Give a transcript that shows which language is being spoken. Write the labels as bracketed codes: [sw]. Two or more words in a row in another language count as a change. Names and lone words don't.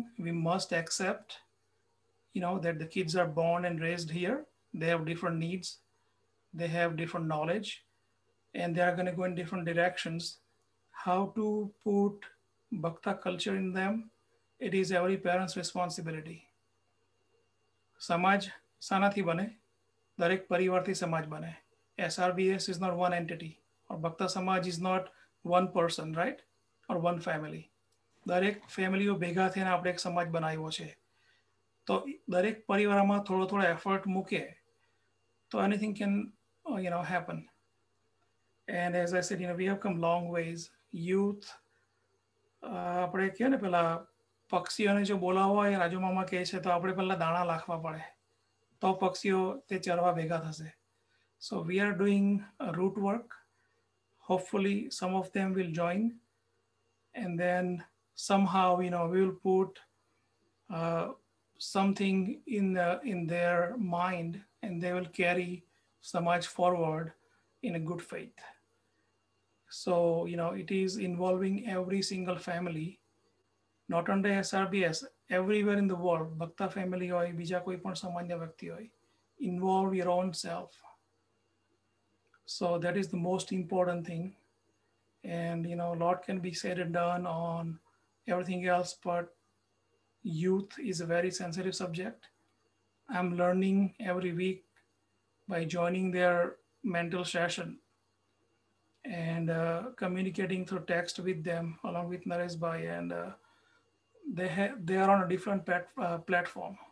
[en] We must accept, that the kids are born and raised here. They have different needs. They have different knowledge, and they are going to go in different directions. How to put Bhakta culture in them, it is every parent's responsibility. [gu] સમાજ શાનાથી બને? દરેક પરિવારથી સમાજ બને. [en] SRBS is not one entity, or Bhakta Samaj is not one person, right? Or one family. [gu] દરેક ફેમિલીઓ ભેગા થઈને આપણે એક સમાજ બનાવ્યો છે. તો દરેક પરિવારમાં થોડો થોડો એફર્ટ મૂકે તો [en] anything can happen. And as I said, we have come long ways. Youth, [gu] આપણે કહે ને પેલા પક્ષીઓને જો બોલાવવા હોય, રાજુ મામા કહે છે, તો આપણે પહેલા દાણા નાખવા પડે તો પક્ષીઓ તે ચરવા ભેગા થશે. [en] So we are doing root work. Hopefully some of them will join, and then somehow we will put something in their mind, and they will carry Samaj forward in a good faith. So it is involving every single family, not only SRBS, everywhere in the world. [gu] Bhakta family hoy, બીજા કોઈ પણ સામાન્ય વ્યક્તિ હોય, [en] involve your own self. So that is the most important thing. And a lot can be said and done on everything else, but youth is a very sensitive subject. I'm learning every week by joining their mental session and communicating through text with them along with Nareshbhai, and they are on a different platform.